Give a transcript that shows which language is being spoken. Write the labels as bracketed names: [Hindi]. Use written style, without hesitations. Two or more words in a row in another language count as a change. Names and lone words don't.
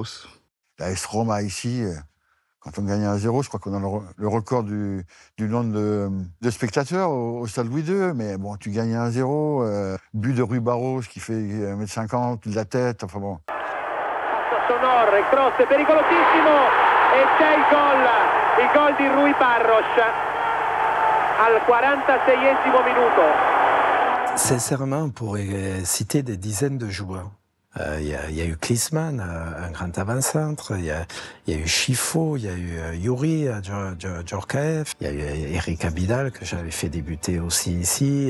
[French] La AS Roma ici, quand on gagne 1-0, je crois qu'on a le record du nombre de spectateurs au stade Louis II. Mais bon, tu gagnes 1-0, but de Rui Barros qui fait 1m50 de la tête, enfin bon. Sonore, [Italian] cross pericolosissimo e c'è il gol di Rui Barros al 46esimo minuto. [French] Sincèrement, on pourrait citer des dizaines de joueurs. Il y a eu Klinsmann, un grand avant-centre, il y a eu Chifo, il y a eu Youri Djorkaeff, il y a eu Eric Abidal que j'avais fait débuter aussi ici.